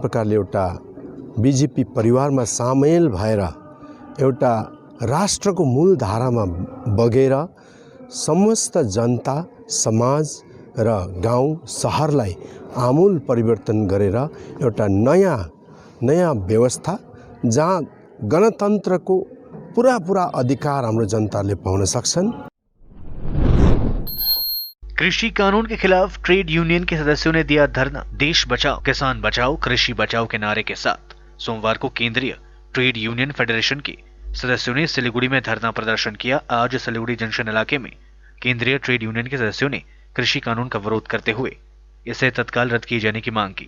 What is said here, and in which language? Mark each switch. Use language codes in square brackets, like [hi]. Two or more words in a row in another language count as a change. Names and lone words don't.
[ne] प्रकारले एउटा बिजेपी परिवारमा सामेल भएर एउटा राष्ट्रको मूल धारामा बगेर समस्त जनता समाज र गाउँ शहरलाई आमूल परिवर्तन गरेर एउटा नयाँ व्यवस्था जहाँ गणतन्त्रको पूरा अधिकार हाम्रो जनताले पाउन सक्छन्। [hi] कृषि कानून के खिलाफ ट्रेड यूनियन के सदस्यों ने दिया धरना। देश बचाओ किसान बचाओ कृषि बचाओ के नारे के साथ सोमवार को केंद्रीय ट्रेड यूनियन फेडरेशन के सदस्यों ने सिलीगुड़ी में धरना प्रदर्शन किया। आज सिलीगुड़ी जंक्शन इलाके में केंद्रीय ट्रेड यूनियन के सदस्यों ने कृषि कानून का विरोध करते हुए इसे तत्काल रद्द किए जाने की मांग की।